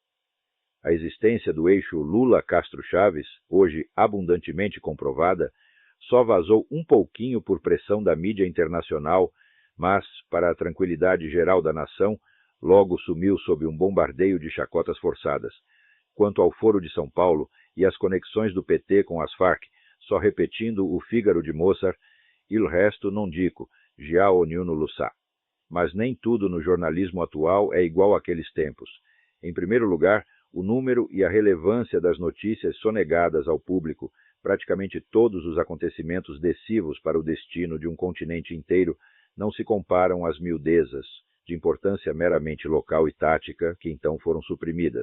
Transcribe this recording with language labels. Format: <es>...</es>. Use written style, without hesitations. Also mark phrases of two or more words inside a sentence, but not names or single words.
<pt>A existência do eixo Lula-Castro Chaves, hoje abundantemente comprovada, só vazou um pouquinho por pressão da mídia internacional, mas, para a tranquilidade geral da nação, logo sumiu sob um bombardeio de chacotas forçadas. Quanto ao Foro de São Paulo e às conexões do PT com as Farc, só repetindo o Fígaro de Mozart,</pt> <it>il resto non dico, già ognuno lo sa.</it> <pt>Mas nem tudo no jornalismo atual é igual àqueles tempos. Em primeiro lugar, o número e a relevância das notícias sonegadas ao público, praticamente todos os acontecimentos decisivos para o destino de um continente inteiro, não se comparam às miudezas, de importância meramente local e tática, que então foram suprimidas.</pt>